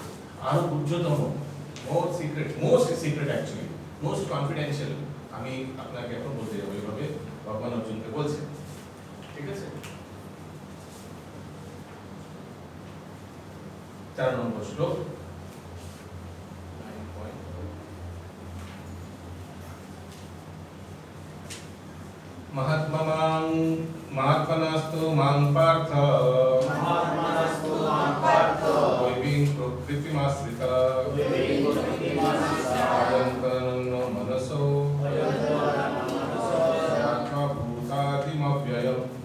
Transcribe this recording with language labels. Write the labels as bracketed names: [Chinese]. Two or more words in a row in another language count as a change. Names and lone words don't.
[Bangla] আরো উচ্চতম [English] most secret actually most confidential [Bangla] আমি আপনাকে এখন বলতে যাবো, এইভাবে ভগবান অর্জুনকে বলছেন। ঠিক আছে, 4 নম্বর শ্লোক। [Sanskrit] महात्मनास्तु मां पार्थ दैवीं प्रकृतिमाश्रिता अयन्तनो मनसो भूतादिमव्ययम्।